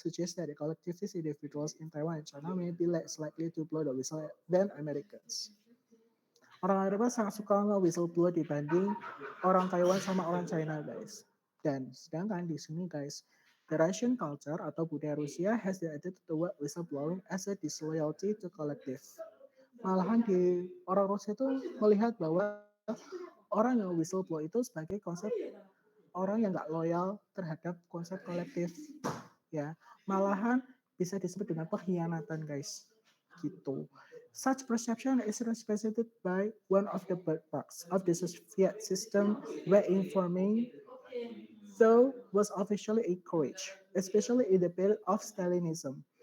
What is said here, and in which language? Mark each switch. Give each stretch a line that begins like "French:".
English: Suggests that the collectivist individuals in Taiwan and China may be less likely to blow the whistle than Americans.
Indonesian: Orang Eropa sangat suka nge-whistle blow dibanding orang Taiwan sama orang China guys. Dan sedangkan di sini guys,
English: the Russian culture
Indonesian: atau budaya Rusia
English: has the attitude toward whistleblowing as a disloyalty to collective.
Indonesian: Malahan di orang Rusia itu melihat bahwa orang yang whistleblow itu sebagai konsep orang yang nggak loyal terhadap konsep kolektif ya, malahan bisa disebut dengan pengkhianatan guys gitu.
English: Such perception is represented by one of the bedrocks of the Soviet system where informing so was officially encouraged, especially in the period of Stalinism.